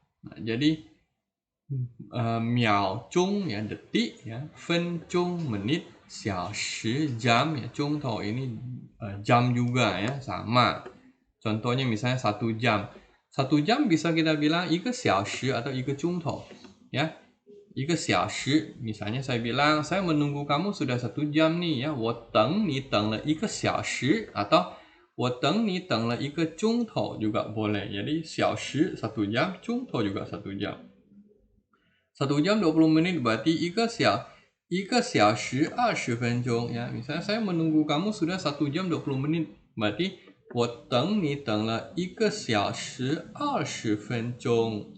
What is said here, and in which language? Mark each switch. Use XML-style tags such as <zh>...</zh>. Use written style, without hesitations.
<id>Nah, jadi miao zhong ya detik ya, fen zhong menit, xiao shi jam ya, zhong tou ini jam juga ya, sama. Contohnya misalnya 1 jam. 1 jam bisa kita bilang</id> <zh>1个小时</zh> <id>atau</id> <zh>1个钟头</zh> <id>ya.</id> <zh>1个小时</zh> <id>misalnya saya bilang saya menunggu kamu sudah 1 jam nih ya.</id> <zh>我等你等了1个小时 atau 我等你等了1个钟头 juga boleh.</zh> <id>Jadi 小时 1 jam, 钟头 juga 1 jam. 1 jam 20 menit berarti</id> <zh>1个小时20分钟</zh> <id>ya. Misalnya saya menunggu kamu sudah 1 jam 20 menit berarti</id> <zh>我等你等了1个小时20分钟.</zh>